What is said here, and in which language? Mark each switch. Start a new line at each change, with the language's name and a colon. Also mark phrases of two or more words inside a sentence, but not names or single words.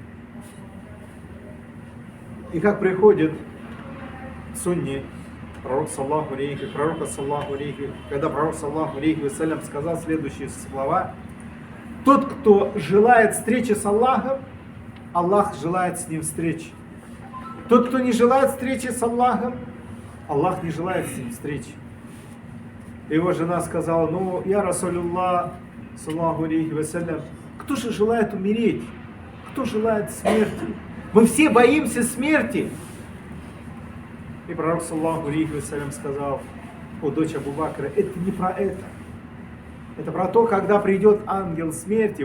Russian: И как приходит в сунне пророка
Arabic: صلى الله عليه,
Russian: когда пророк
Arabic: صلى الله عليه وسلم
Russian: сказал следующие слова: тот, кто желает встречи с Аллахом, Аллах желает с ним встречи. Тот, кто не желает встречи с Аллахом, Аллах не желает с ним встречи. Его жена сказала: ну, я Расулюллах,
Arabic: صلى الله عليه وسلم,
Russian: кто же желает умереть? Кто желает смерти? Мы все боимся смерти. И пророк
Arabic: صلى الله عليه وسلم
Russian: сказал: о, дочь Абу Бакра, это не про это. Это про то, когда придет ангел смерти.